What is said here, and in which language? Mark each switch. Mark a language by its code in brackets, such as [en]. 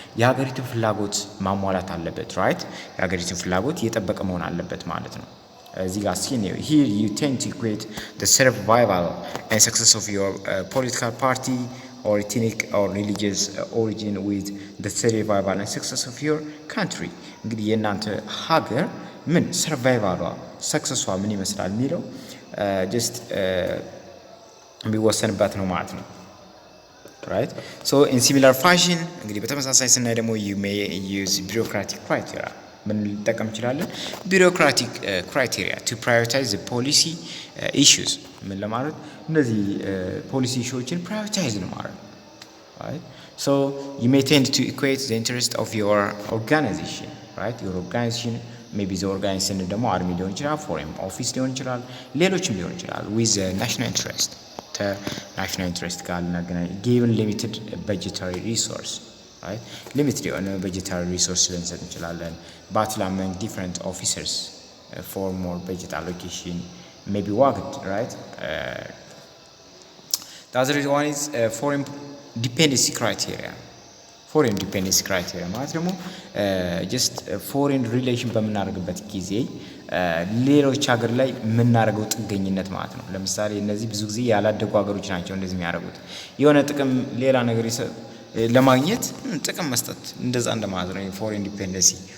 [am] የሀገሪቱን ፍላጎት ማሟላት አለበት ራይት። የሀገሪቱን ፍላጎት እየጠበቀ መሆን አለበት ማለት ነው። እዚህ ጋር [en] here you tend to equate the survival and success of your political party or ethnic or religious origin with the survival and success of your country። [am] እንግዲህ የእናንተ ሀገር ምን ሰርቫይቫሏ ሰክሰሷ ምን ይመስላል የሚለው ጀስት የሚወሰንበት ነው ማለት ነው right? [en] So in similar fashion [am] እንግዲህ በተመሳሳይ ስናይ ደግሞ [en] you may use bureaucratic criteria [am] ምን ልጠቀም እንችላለን? [en] bureaucratic criteria to prioritize the policy issues [am] ምን ለማለት እነዚህ ፖሊሲ ኢሹዎችን ፕራዮሪታይዝ ነው ማለት [en] right? So you may tend to equate the interest of your organization right? your organization maybe the organization [am] ደግሞ አርሚ ሊሆን ይችላል፣ ፎሬን ኦፊስ ሊሆን ይችላል፣ ሌሎችም ሊሆን ይችላል with the national interest ናሽናል ኢንትረስት ጋር ልናገናኝ [en] given limited budgetary resource right? limited የሆነ budgetary resource [am] ልንሰጥ እንችላለን [en] battle among different officers for more budget allocation may be worked right? The other one is foreign dependency criteria [am] ፎሬን ዲፔንደንሲ ክራይቴሪያ ማለት ደግሞ ጀስት ፎሬን ሪሌሽን በምናደርግበት ጊዜ ሌሎች ሀገር ላይ የምናደርገው ጥገኝነት ማለት ነው። ለምሳሌ እነዚህ ብዙ ጊዜ ያላደጉ ሀገሮች ናቸው እንደዚህ የሚያደርጉት የሆነ ጥቅም ሌላ ነገር ለማግኘት ጥቅም መስጠት እንደዛ እንደማለት ነው ፎሬን ዲፔንደንሲ